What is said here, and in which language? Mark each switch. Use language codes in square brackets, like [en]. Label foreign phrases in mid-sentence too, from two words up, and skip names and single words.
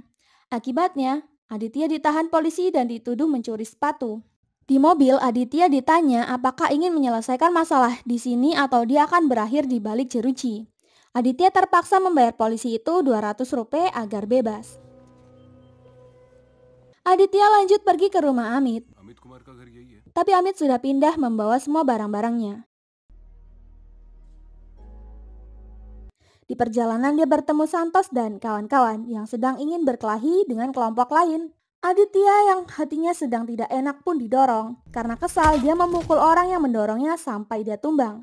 [id] Akibatnya, Aditya ditahan polisi dan dituduh mencuri sepatu. Di mobil, Aditya ditanya apakah ingin menyelesaikan masalah di sini atau dia akan berakhir di balik jeruji. Aditya terpaksa membayar polisi itu Rp200 agar bebas. Aditya lanjut pergi ke rumah Amit. [hi] अमित कुमार का घर यही है। [id] Tapi Amit sudah pindah membawa semua barang-barangnya. Di perjalanan dia bertemu Santos dan kawan-kawan yang sedang ingin berkelahi dengan kelompok lain. Aditya yang hatinya sedang tidak enak pun didorong. Karena kesal, dia memukul orang yang mendorongnya sampai dia tumbang.